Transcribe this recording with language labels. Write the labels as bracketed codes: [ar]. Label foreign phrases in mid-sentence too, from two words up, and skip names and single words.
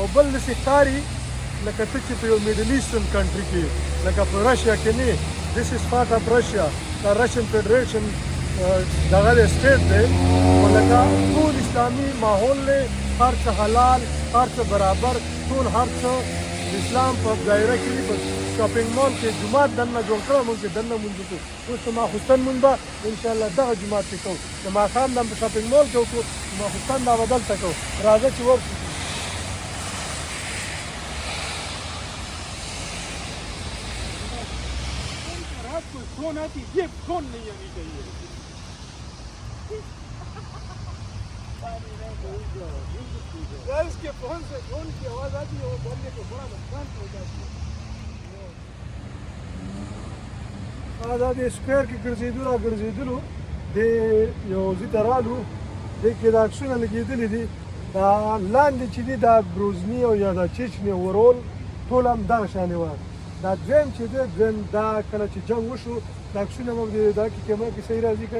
[ps] بل داسې ښکاري لکه ته چې په یو [en] middle eastern country [ps] کې لکه په رشیا کې نه [en] This is part of Russia, the Russian Federation [ps] دغه د سټیټ دی خو لکه ټول اسلامي ماحول دی هر څه حلال هر څه برابر ټول هر څه د اسلام په دایره کې په [en] shopping mall [ps] کې جومات دننه جوړ کړی موږ چې دننه مونځ وکړو اوس د ماخوستن مونځ به انشاءالله دغه جومات کې کوو د ماښام به هم په [en] shopping mall [ps] کې وکړو د ماخوستن دا به دلته کوو راځه چې ورشو [ur] فون آتی یہ فون نہیں آنی چاہیے اس کے فون سے فون کی آواز آتی ہے وہ بولنے کو بڑا نقصان پہنچاتی ہے [ps] دا د سکوयर کې ګرځېدلو د یو ځای ته رالو دې کې دا عکسونه لګېدلي دي دا لاندې چې دي دا ګروزني او یا دا چیچني ورول ټول هم دغه شانې وه دا دویم چې دی دویم دا کله چې جنګ وشو دا عکسونه مو دا کې کیمره کې صحیح راځي که